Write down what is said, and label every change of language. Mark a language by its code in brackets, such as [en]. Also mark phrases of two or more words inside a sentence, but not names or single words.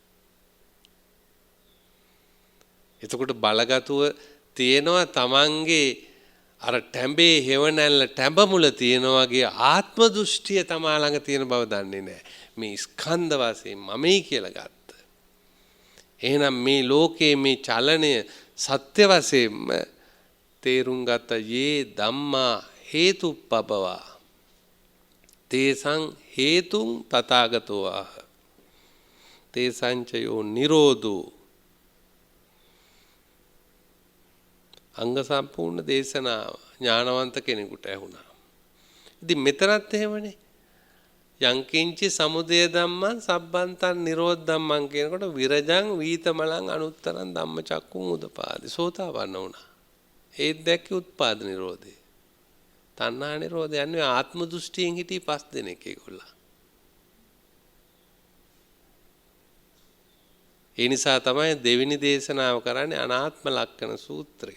[si] එතකොට බලගතුව තියෙනවා තමන්ගේ අර ටැඹේ හේවණැල්ල ටැඹ මුල තියෙන වගේ ආත්ම දෘෂ්ටිය තමා ළඟ තියෙන බව දන්නේ නැහැ. මේ ස්කන්ධ වශයෙන් මමයි කියලා ගත්ත. එහෙනම් මේ ලෝකයේ මේ චලනය සත්‍ය වශයෙන්ම තේරුම් ගත්ත [pi] යේ ධම්මා හේතුප්පබවා තේසං හේතුං තථාගතෝ ආහ තේසංචයෝ නිරෝධෝ [si] අංග සම්පූර්ණ දේශනාව ඥානවන්ත කෙනෙකුට ඇහුණා. ඉතින් මෙතනත් එහෙමනේ. [pi] යංකින්චි සමුදය ධම්මං සබ්බන්තං නිරෝධ ධම්මං කියනකොට විරජං වීතමලං අනුත්තරං ධම්මචක්කුං උදපාදි [si] සෝතාපන්න වුණා. ඒත් දැක්කේ උත්පාද නිරෝධය. තණ්හා නිරෝධය යන්නේ ආත්ම දෘෂ්ටියෙන් හිටි 5 දෙනෙක් ඒගොල්ලෝ. ඒ නිසා තමයි දෙවෙනි දේශනාව කරන්නේ අනාත්ම ලක්ෂණ සූත්‍රය.